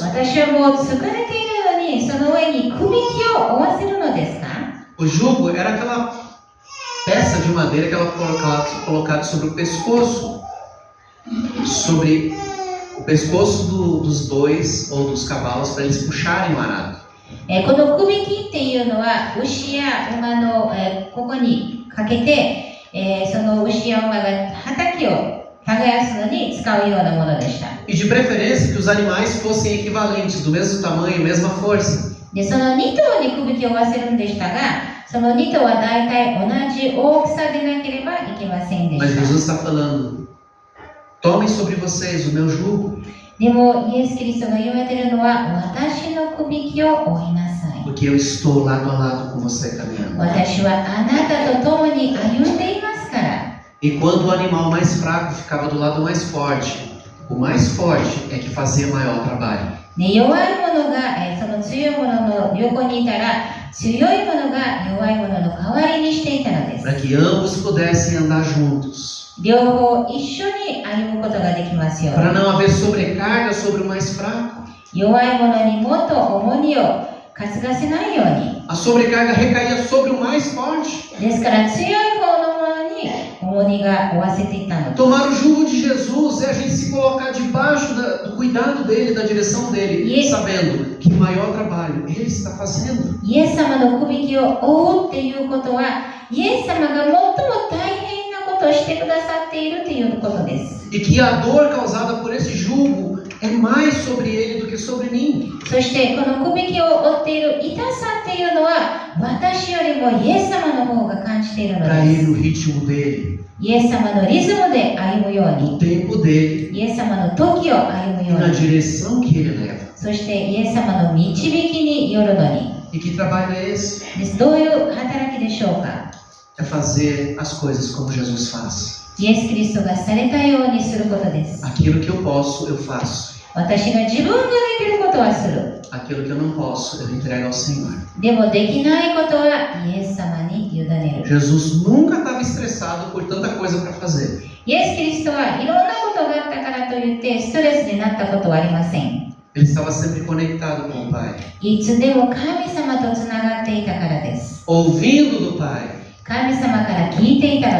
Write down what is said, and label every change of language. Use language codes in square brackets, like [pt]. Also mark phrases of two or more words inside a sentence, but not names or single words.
[ja] 私はもう疲れているのにその上にくびきを負わせるのですか。 [pt] O jugo era aquela peça de madeira que ela colocada sobre o pescoço, sobre o pescoço dos bois ou dos cavalos para eles puxarem o arado. [ja] このくびきっていうのは牛や馬の、ここにかけて、その牛や馬が畑を耕すのに使うようなものでした。 [pt] E de preferência que os animais fossem equivalentes, do mesmo tamanho, mesma força. [ja] で、その2頭にくびきを負わせるんでしたが、その2頭は大体同じ大きさでなければいけませんで [pt] Mas [ja] した。 [pt] Jesus está falando, Tomem sobre vocês o meu jugo, [ja] でもイエス・キリストが言われているのは、私のくびきを負いなさい。 [pt] porque eu estou lado a lado com você caminhando. [ja] 私はあなたと共に歩んでいますから。 [pt] E quando o animal mais fraco ficava do lado mais forte, o mais forte é que fazia maior trabalho. [ja] で、弱い者が、その強い者の横にいたら、強い者が弱い者の代わりにしていたのです。 [pt] Para que ambos pudessem andar juntos. [ja] 両方一緒に歩むことができますように。 [pt] Para não haver sobrecarga sobre o mais fraco. [ja] 弱い者にもっと重荷を担がせないように。 [pt] A sobrecarga recaía sobre o mais forte. [ja] ですから強い方の者に重荷が負わせていたのです。 [pt] Tomar o jugo de Jesus é a gente se colocar debaixo do cuidado dele, da direção dele, sabendo que o maior trabalho ele está fazendo. [ja] イエス様のくびきを負うっていうことは、イエス様が最も大変なことをしてくださっているということです。 [pt] E que a dor causada por esse jugo é mais sobre ele do que sobre mim. [ja] そしてこのくびきを負っている痛さっていうのは、私よりもイエス様の方が感じているの [pt] Para [ja] で [pt] ele, [ja] す。 [pt] o ritmo dele, [ja] イエス様のリズムで歩むよう [pt] o [ja] に、 [pt] tempo dele [ja] イエス様の時を歩む [pt] e [ja] よう [pt] na [ja] に、 [pt] direção que ele leva. [ja] そしてイエス様の導きによるのに。 [pt] E que trabalho é esse? [ja] です。どういう働きでしょうか。 [pt] É fazer as coisas como Jesus faz. [ja] イエス・キリストがされたようにすることです。 [pt] Aquilo que eu posso, eu faço. [ja] 私が自分ができることはする。 [pt] Aquilo que eu não posso, eu entrego ao Senhor. [ja] でもできないことはイエス様に委ねる。 [pt] Jesus nunca estava estressado por tanta coisa para fazer. [ja] イエス・キリストはいろんなことがあったからといってストレスになったことはありません。 [pt] Ele estava sempre conectado com o Pai, [ja] いつでも神様とつながっていたからです。 [pt] ouvindo do Pai. [ja] 神様から聞いていたの